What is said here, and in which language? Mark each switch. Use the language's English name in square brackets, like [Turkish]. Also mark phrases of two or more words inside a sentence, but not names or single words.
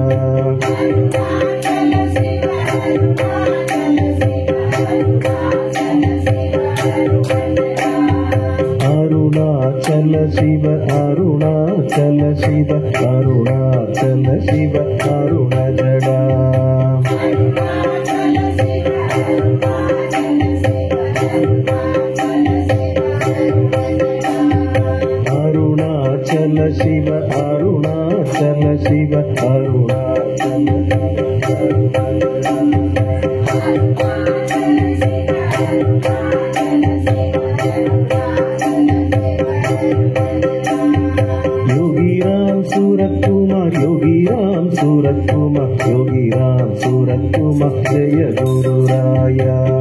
[Tamil] அருணாச்சல சிவ அருணாச்சல சிவ அருணாச்சல சிவ அருணஜடா அருணாச்சல சிவ அருணாச்சல சிவ அருணாச்சல [Hindi] सूरतकुमार योगी राम सूरतकुमार योगी राम सूरतकुमार जय गुरुराया